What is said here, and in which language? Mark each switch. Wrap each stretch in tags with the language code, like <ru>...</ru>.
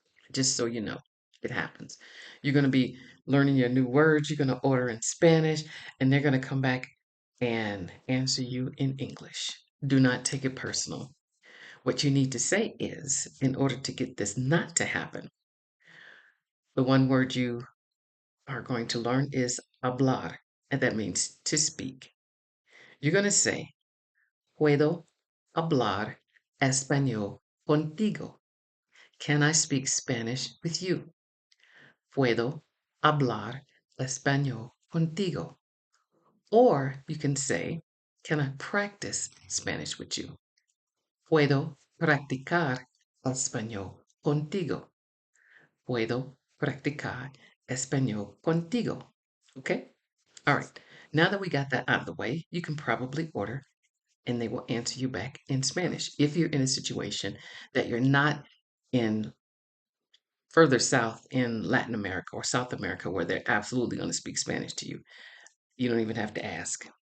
<en>Just so you know, it happens. You're going to be learning your new words, you're going to order in Spanish, and they're going to come back and answer you in English. Do not take it personal. What you need to say is, in order to get this not to happen, the one word you are going to learn is hablar, and that means to speak. You're going to say,</en> <es>puedo hablar español contigo.</es> <en>Can I speak Spanish with you?</en> <es>Puedo hablar español contigo.</es> <en>Or you can say, can I practice Spanish with you?</en> <es>Puedo practicar español contigo. Puedo practicar español contigo.</es> <en>Okay? All right. Now that we got that out of the way, you can probably order and they will answer you back in Spanish. If you're in a situation that you're not in further south in Latin America or South America where they're absolutely going to speak Spanish to you, you don't even have to ask.</en>